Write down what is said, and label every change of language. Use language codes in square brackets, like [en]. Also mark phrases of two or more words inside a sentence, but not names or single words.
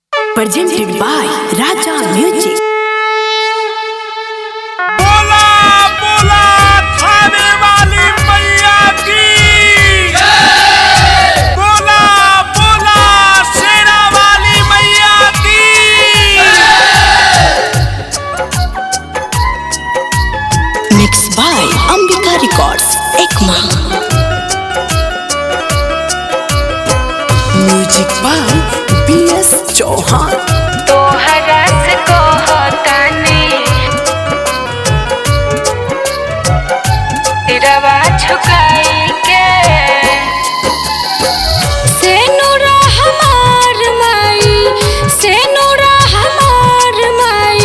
[en] presented by Raja Music। [bho] बोला बोला थाने वाली मैया की बोला बोला शेरा वाली मैया की [en] Mixed by Ambika Records, Ekma। Music by B.S. Chauhan। [bho] तोहरा से कहतानी सिरवा झुकाई के से नूरा हमार माई से नूरा हमार माई